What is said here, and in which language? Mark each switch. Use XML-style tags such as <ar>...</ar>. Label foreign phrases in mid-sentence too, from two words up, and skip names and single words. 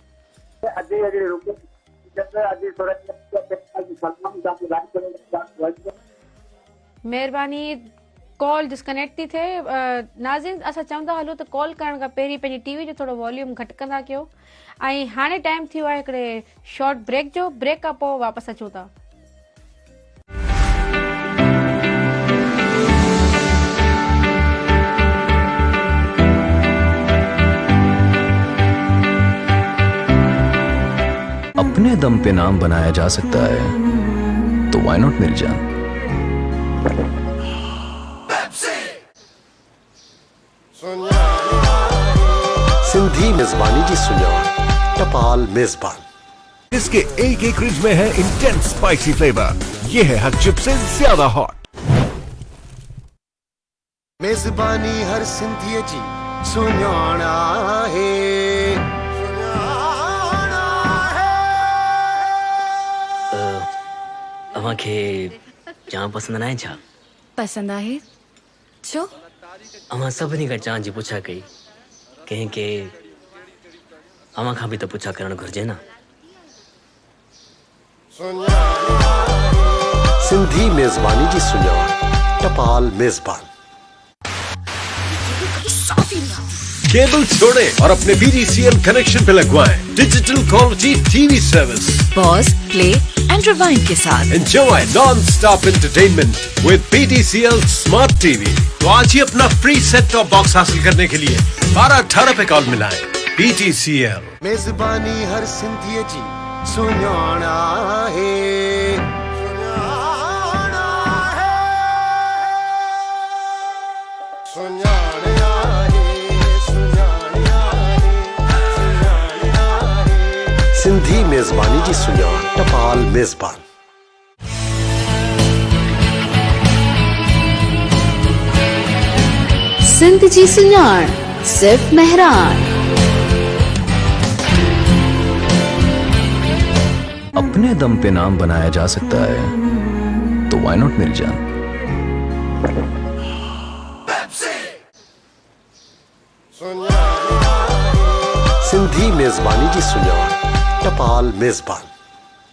<sd>महिरबानी,</sd> <en>call disconnect</en> <sd>थी थिए। नाज़रीन, असां चवंदा हलो त कॉल करण खां पहिरीं पंहिंजी टीवी जो थोरो वॉल्यूम घटि कंदा कयो। ऐं हाणे टाइम थियो आहे हिकिड़े</sd> <en>short break</en> <sd>जो। ब्रेक खां पोइ वापसि अचूं था।</sd> <ur>اپنے دم پے نام بنایا جا سکتا ہے تو</ur> <en>why not</en> <ur>میری جان.</ur> <sd>सिंधी मेजबानी जी सुञाण टपाल मेजबान।</sd> <ur>اسکے ایک ایک رج میں ہے</ur> <en>intense spicy flavor.</en> <ur>یہ ہے ہر چپ سے زیادہ ہاٹ.</ur> <sd>मेजबानी हर सिंधी जी सुञाण है। अवांखे जाम पसंद न आहे छा? पसंद आहे छो? अवां सभिनी खां जान जी पुछा कई, कंहिंखे अवां खां बि त पुछा करणु घुरिजे न। सिंधी मेजबानी जी सुञाण टपाल मेजबान।</sd> <ur>کیبل چھوڑے اور اپنے BTCL کنکشن پے لگوائیں</ur> <en>digital quality TV service. pause, play and rewind</en> <ur>کے ساتھ</ur> <en>enjoy non stop entertainment with BTCL smart TV.</en> <ur>تو آج ہی اپنا</ur> <en>free set top box</en> <ur>حاصل کرنے کے لیے 12-18 پے کال ملائیں. BTCL।</ur> <sd>मेजबानी हर सिंधी जी सुञाण है। सिंधी मेजबानी जी सुञाण टपाल मेजबान। सिंध जी सुञाण सिर्फ मेहरान।</sd> <ur>اپنے دم پے نام بنایا جا سکتا ہے تو</ur> <en>why not</en> <ur>میری جان.</ur> <sd>सिंधी मेजबानी जी सुञाण टपाल मेजबान।</sd>